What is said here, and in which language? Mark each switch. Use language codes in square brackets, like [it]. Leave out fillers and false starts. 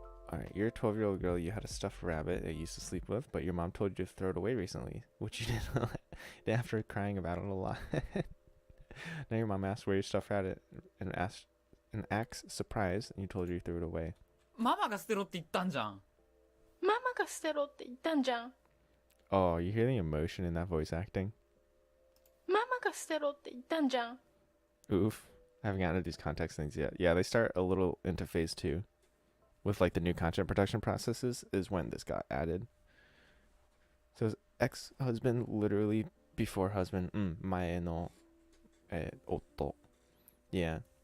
[en] Alright, you're a 12-year-old girl. You had a stuffed rabbit that you used to sleep with, but your mom told you to throw it away recently, which you did after crying about it a lot. Now your mom asked where your stuffed rabbit and acts surprised, and you told her you threw it away. [ja] ママが捨てろって言ったんじゃん。ママが捨てろって言ったんじゃん。 [en] Oh, you hear the emotion in that voice acting? [ja] ママが捨てろって言ったんじゃん。 [en] Oof. I haven't gotten into these context things yet. Yeah, they start a little into phase 2. With like the new content production processes is when this got added. So ex-husband literally before husband. [ja] Mae no otto. [en] Yeah.